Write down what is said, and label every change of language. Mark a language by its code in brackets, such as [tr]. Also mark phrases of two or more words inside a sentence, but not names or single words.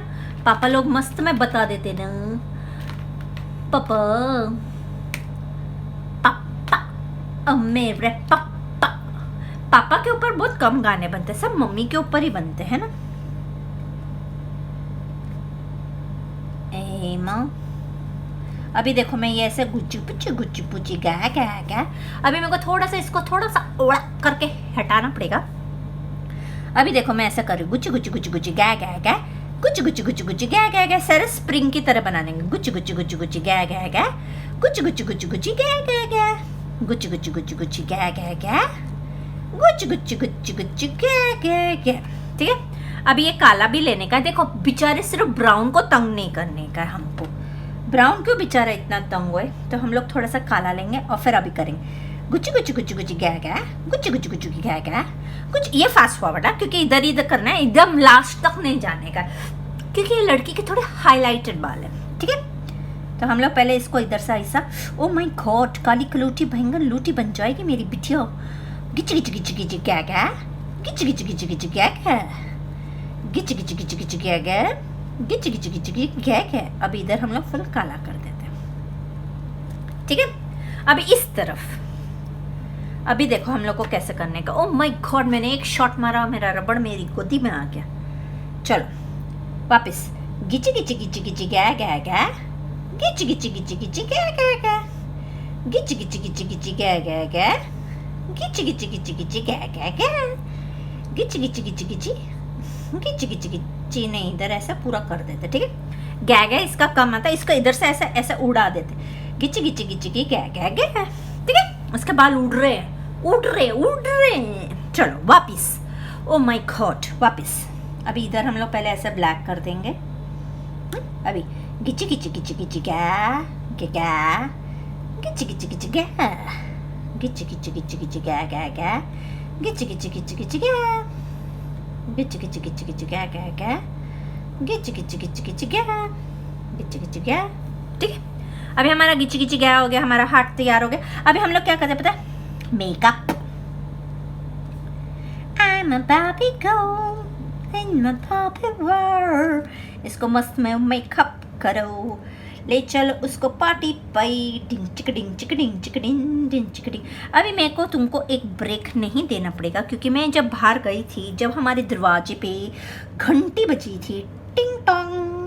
[hi] पापा लोग मस्त में बता देते ना, पापा पापा मेरे पापा। पापा के ऊपर बहुत कम गाने बनते, सब मम्मी के ऊपर ही बनते हैं ना। ए माँ, अभी देखो मैं ये ऐसे गुच्ची पुच्ची गा गा गा। अभी मेरे को थोड़ा सा इसको थोड़ा सा ओड़ा करके हटाना पड़ेगा। अभी देखो मैं ऐसा कर रही हूँ, गुच्ची गा गा गा, गुच्ची गा गा गा। सारे स्प्रिंग की तरह बना देंगे। गुच्ची गा गा गा, गुच्ची गा गा गा, गुच्ची गा गा गा, गुच्ची गा गा गा। ठीक है, अब ये काला भी लेने का। देखो बेचारे सिर्फ ब्राउन को तंग नहीं करने का है हमको। ब्राउन क्यों बेचारा इतना तंग हुए, तो हम लोग थोड़ा सा काला लेंगे और फिर अभी करेंगे गुच्ची गा गा, गुच्ची गा गा। कुछ ये [en] fast forward [hi] है क्योंकि इधर करना है, एकदम लास्ट तक नहीं जाने का, क्योंकि ये लड़की के थोड़े हाईलाइटेड बाल है। ठीक है, तो हम लोग पहले इसको इधर से ऐसा, [en] oh my god, [hi] काली कलौटी भयंकर लूटी बन जाएगी मेरी बिटिया। गिच्ची गा गा, गिच्ची गा गा, गिच्ची गा गा, गिच्ची गा गा। अब इधर हम लोग फुल काला कर देते हैं। ठीक है, अब इस तरफ अभी देखो हम लोग को कैसे करने का। [en] oh my god, [hi] मैंने एक शॉट मारा, मेरा रबड़ मेरी गोदी में आ गया। चलो वापस, गिच्ची गा गा गा, गिच्ची गा गा गा, गिच्ची गा गा गा, गिच्ची गा गा गा, गिच्ची नहीं, इधर ऐसा पूरा कर देते। ठीक है, गा गा इसका कम आता है, इसको इधर से ऐसा ऐसा उड़ा देते। गिच्ची गा गा गा। ठीक है, उसके बाल उड़ रहे हैं। चलो वापिस, [en] oh my god, [hi] वापिस। अभी इधर हम लोग पहले ऐसे ब्लैक कर देंगे। अभी गिच्ची गा गा, गिच्ची गा गा, गिच्ची गा गा गा, गिच्ची गा गा गा, गिच्ची गा गा। ठीक है, अभी हमारा गिच्ची गा हो गया, हमारा हाथ तैयार हो गया। अभी हम लोग क्या करते हैं पता है? मेकअप। [en] I'm a Barbie girl in my Barbie world. [hi] इसको मस्त में मेकअप करो, ले चलो उसको पार्टी पाई, डिंग चिकडिंग। अभी मेरे को तुमको एक ब्रेक नहीं देना पड़ेगा, क्योंकि मैं जब बाहर गई थी, जब हमारे दरवाजे पे घंटी बजी थी, टिंग टोंग।